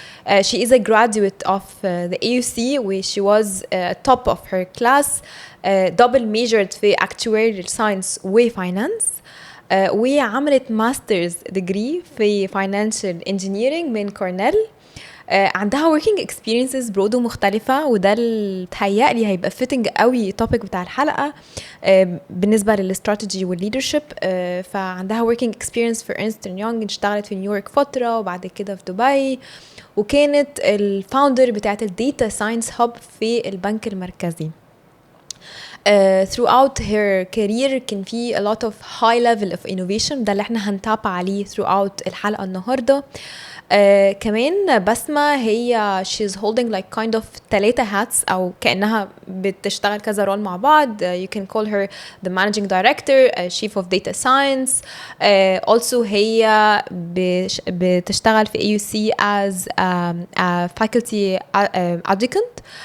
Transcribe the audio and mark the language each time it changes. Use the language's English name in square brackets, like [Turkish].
[English] She is a graduate of the AUC where she was top of her class, double majored [Arabic] في [English] actuarial science وfinance. [Arabic] وعملت ماسترز ديجري في financial engineering من كورنيل. عندها [English] working experiences [Arabic] برضو مختلفة، وده اللي تهيألي هيبقى fitting قوي topic بتاع الحلقة بالنسبة للستراتيجي والليدرشيب. فعندها [English] working experience [Arabic] في Ernst & Young، اشتغلت في نيويورك فترة وبعد كده في دبي، وكانت الفاوندر بتاعت الديتا ساينس هاب في البنك المركزي. [English] Throughout her career [Arabic] كان في [English] a lot of high level of innovation، [Arabic] ده اللي احنا هنتاب عليه [English] throughout [Arabic] الحلقة النهاردة. كمان بسمة هي [English] she's holding like kind of 3 hats [Arabic] أو كأنها بتشتغل كذا رول مع بعض. [English] You can call her the managing director, chief of data science. Also [Arabic] هي بتشتغل في [English] AUC as a faculty adjunct.